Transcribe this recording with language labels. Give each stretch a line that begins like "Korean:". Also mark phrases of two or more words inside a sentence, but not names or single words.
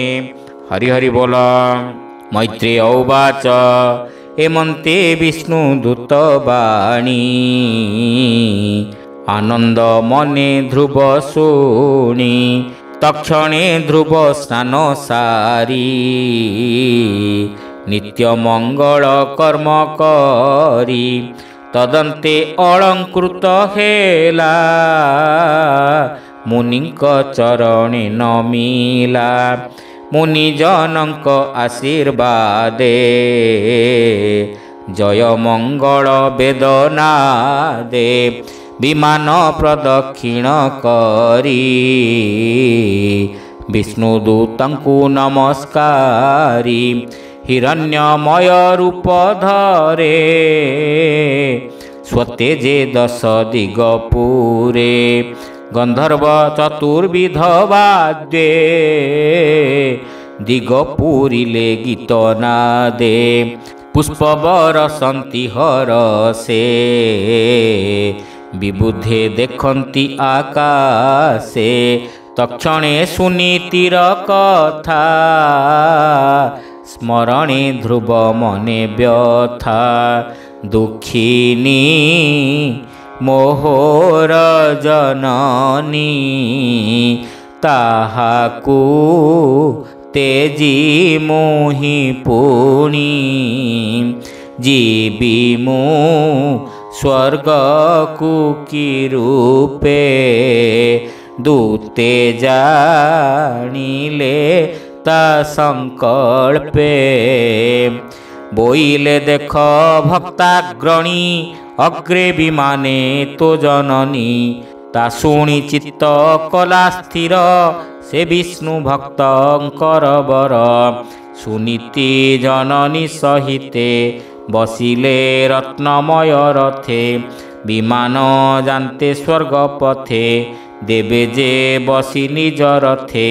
Odia: ହରି ହରି ବୋଲ। ମୈତ୍ରେୟ ଉବାଚ ଏମନ୍ତେ ବିଷ୍ଣୁ ଦୂତ ବାଣୀ ଆନନ୍ଦ ମନେ ଧ୍ରୁବ ଶୁଣି ତକ୍ଷଣେ ଧ୍ରୁବ ସ୍ନାନ ସାରି ନିତ୍ୟ ମଙ୍ଗଳ କର୍ମ କରି ତଦନ୍ତେ ଅଳଙ୍କୃତ ହେଲା ମୁନିକ ଚରଣେ ନମିଲା ମୁନିଜନକ ଆଶୀର୍ବାଦେ ଜୟ ମଙ୍ଗଳ ବେଦନାଦେ ବିମାନ ପ୍ରଦକ୍ଷିଣ କରି ବିଷ୍ଣୁଦୂତଙ୍କୁ ନମସ୍କାରି ହିରଣ୍ୟମୟ ରୂପ ଧରେ ସ୍ୱତେଜେ ଦଶ ଦିଗପୁରେ ଗନ୍ଧର୍ବ ଚତୁର୍ବିଧ ବାଦ୍ୟେ ଦିଗପୁରିଲେ ଗୀତ ନାଦେ ପୁଷ୍ପ ବରଷନ୍ତି ହରଷେ ବିବୁଧେ ଦେଖନ୍ତି ଆକାଶେ ତକ୍ଷଣେ ସୁନୀତିର କଥା ସ୍ମରଣେ ଧ୍ରୁବ ମନେ ବ୍ୟଥା ଦୁଖିନୀ ମୋହର ଜନନୀ ତାହାକୁ ତେଜି ମୋହି ପୁଣି ଜୀବି ମୁ ସ୍ୱର୍ଗ କୁକି ରୂପେ ଦୂତେ ଜାଣିଲେ ତା ସଙ୍କଳ୍ପେ ବୋଇଲେ ଦେଖ ଭକ୍ତାଗ୍ରଣୀ ଅଗ୍ରେ ବିମାନେ ତୋ ଜନନୀ ତା ଶୁଣି ଚିତ୍ତ କଲା ସ୍ଥିର, ସେ ବିଷ୍ଣୁ ଭକ୍ତଙ୍କର ବର। ସୁନୀତି ଜନନୀ ସହିତେ, ବସିଲେ ରତ୍ନମୟ ରଥେ। ବିମାନ ଯାନ୍ତେ ସ୍ୱର୍ଗ ପଥେ, ଦେବେ ଯେ ବସି ନିଜ ରଥେ।